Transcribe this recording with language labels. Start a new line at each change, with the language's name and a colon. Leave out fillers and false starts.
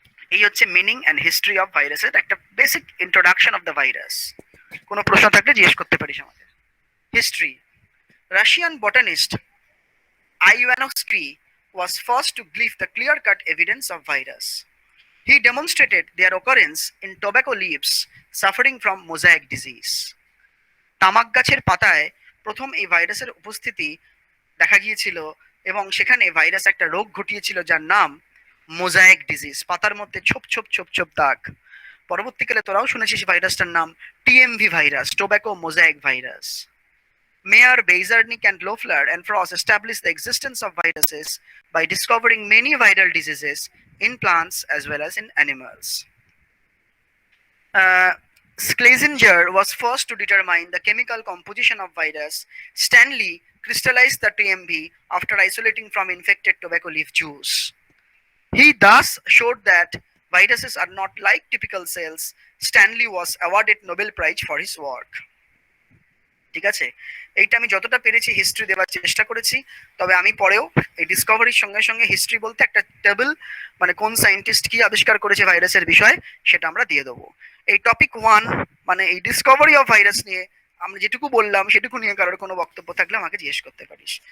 Bangla: এই হচ্ছে meaning and history of ভাইরাসের একটা basic introduction of the virus. কোনো প্রশ্ন থাকলে জিজ্ঞেস করতে পারিস আমাদের।
English: History. Russian botanist Ivanovsky was first to give the clear-cut evidence of virus. He demonstrated their occurrence in tobacco leaves suffering from mosaic disease.
Bangla: তামাক গাছের পাতায় প্রথম এই ভাইরাসের উপস্থিতি দেখা গিয়েছিল এবং সেখানে ভাইরাস একটা রোগ ঘটিয়েছিল যার নাম মোজাইক ডিজিজ, পাতার মধ্যে ছোপ ছোপ ছোপ ছোপ দাগ। পরবর্তীকালে তোরাও শুনেছিস ভাইরাসটার নাম TMV virus, tobacco mosaic virus.
English: Mayer, Bazarnik, and Loeffler and Frost established the existence of viruses by discovering many viral diseases in plants as well as in animals. Schlesinger was first to determine the chemical composition of virus. Stanley crystallized the TMV after isolating from infected tobacco leaf juice. He thus showed that viruses are not like typical cells. Stanley was awarded Nobel Prize for his work.
Bangla: ঠিক আছে, এইটা আমি যতটা পেরেছি history দেওয়ার চেষ্টা করেছি, তবে আমি পরেও এই ডিসকভারির সঙ্গে সঙ্গে হিস্ট্রি বলতে একটা টেবিল, মানে কোন সায়েন্টিস্ট কি আবিষ্কার করেছে ভাইরাসের বিষয়, সেটা আমরা দিয়ে দেবো। এই টপিক 1 মানে এই ডিসকভারি অফ ভাইরাস নিয়ে আমরা যেটুকু বললাম সেটুকু নিয়ে কারোর কোনো বক্তব্য থাকলে আমাকে জিজ্ঞেস করতে পারিস।